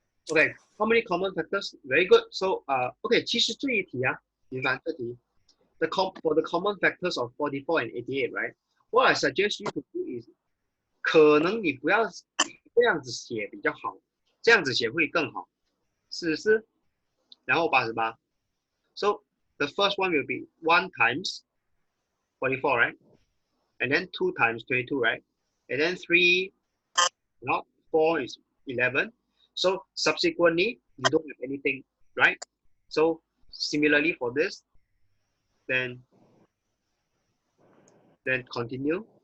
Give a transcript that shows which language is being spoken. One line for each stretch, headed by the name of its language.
English: Okay, how many common factors? Very good. So, okay,
Chinese: 其实这一题你看这题
English: for the common factors of 44 and 88, right? What I suggest you to do is,
Chinese: 可能你不要这样子写比较好，这样子写会更好。 40，然后88。
English: So, the first one will be 1 times 44, right? And then 2 times 22, right? And then 3, 4 is 11. So subsequently, you don't have anything, right? So similarly for this, then continue.